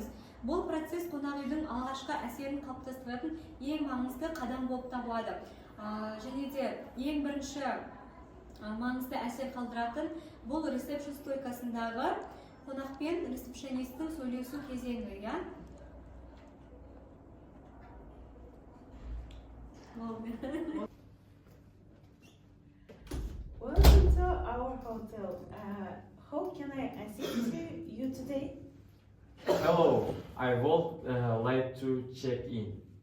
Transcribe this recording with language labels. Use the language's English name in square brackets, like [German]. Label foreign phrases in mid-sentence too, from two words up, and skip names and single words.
[Kazakh] Бұл процесс қонақ үйдің алғашқы әсерін қалыптастыратын ең маңызды қадам болып табылады. Және де ең бірінші маңызды әсер қалдыратын бұл ресепшн стойкасындағы қонақпен ресепшенистің сөйлесу кезеңі. [English] Welcome to our hotel. How can I assist you today? Hello, I would like to check in.